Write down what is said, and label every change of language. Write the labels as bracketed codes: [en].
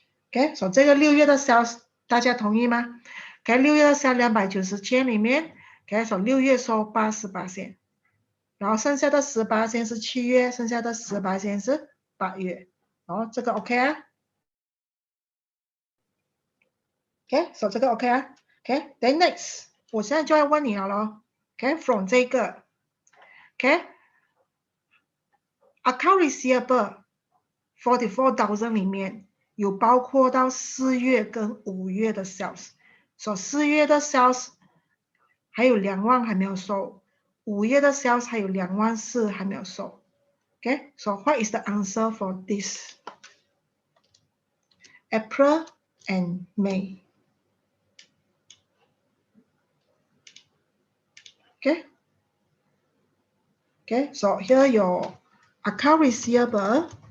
[zh] Okay, so 这个6月的 sales 大家同意吗？Okay, 6月的 sales 290千里面 ，Okay, so 6月收88%，然后剩下的18%是7月，剩下的18%是8月。哦，这个 OK 啊 ？Okay, so 这个 OK 啊 ？ [en] Okay, then next， [zh] 我现在就要问你了咯。 [en] Okay, from 这个 ，Okay。 [zh] Account receivable 44,000里面有包括到4月跟5月的 sales， 所以4月的 sales 还有2万还没有收，5月的 sales 还有24000还没有收。 [en] Okay, so what is the answer for this? April and May. Okay. Okay, so here your account receivable.